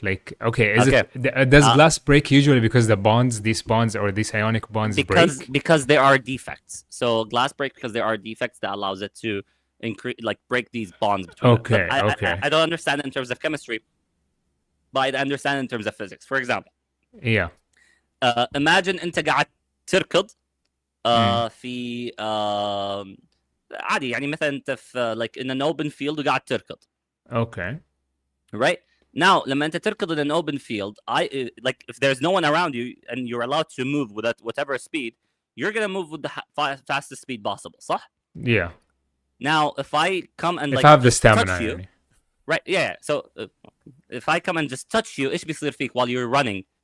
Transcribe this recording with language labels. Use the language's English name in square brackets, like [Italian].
[English] Like, does glass break usually because these bonds or these ionic bonds break? Because there are defects. So glass breaks because there are defects that allows it to break these bonds between them. I don't understand it in terms of chemistry, but I understand it in terms of physics. For example, imagine [Arabic] انت قاعد تركض في عادي يعني مثلا انت في [English] like in an open field [Arabic] وقاعد تركض. [English] Right? Now [Arabic] لما انت تركض [English] in an open field, if there's no one around you and you're allowed to move with whatever speed, you're going to move with the fastest speed possible, [Arabic] صح? [English] Yeah. Now if I come and if I have the stamina touch you, right? Yeah. So if I come and just touch you, [Arabic] ايش بيصير فيك [English] while you're running?